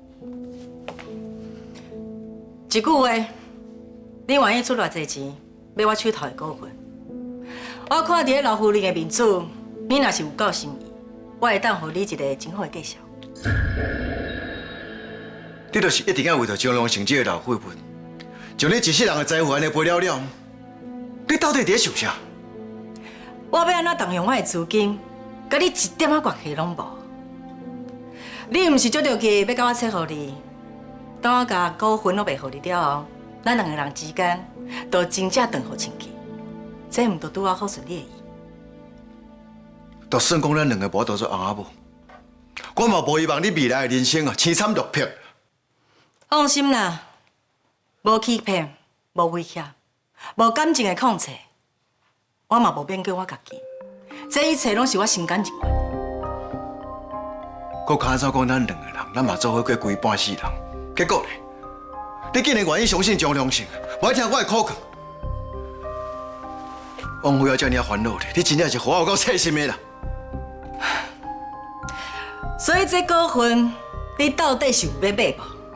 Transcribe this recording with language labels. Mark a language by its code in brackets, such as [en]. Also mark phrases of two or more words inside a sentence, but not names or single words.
[nan] 一句话，你愿意出偌济钱买我手头的股份？我看伫老夫人的面子，你若是有够心意，我会当互你一个真好的介绍。你就是一定要为着张良成这个老妇人，将你一世人的财富安尼赔了了，你到底伫咧想啥？我要安怎动用我的资金，甲你一点仔关系拢无。你毋是足着急要甲我撮互你，当我甲股份拢卖互你了后，咱两个人之间就真正断好亲去，这毋就拄好顺你的意？就算讲咱两个无当做翁仔某，我嘛无希望你未来的人生啊凄惨落魄。放心啦，无欺骗，无威胁，无感情的控制，我嘛无勉强我家己。这一切拢是我心甘情愿。搁卡早讲咱两个人，咱嘛做伙过规半世人，结果呢？你竟然愿意相信张良成，不爱听我的苦劝，枉费我遮尔烦恼咧！你真正是活有够细心的啦！所以这股份，你到底是有要买无？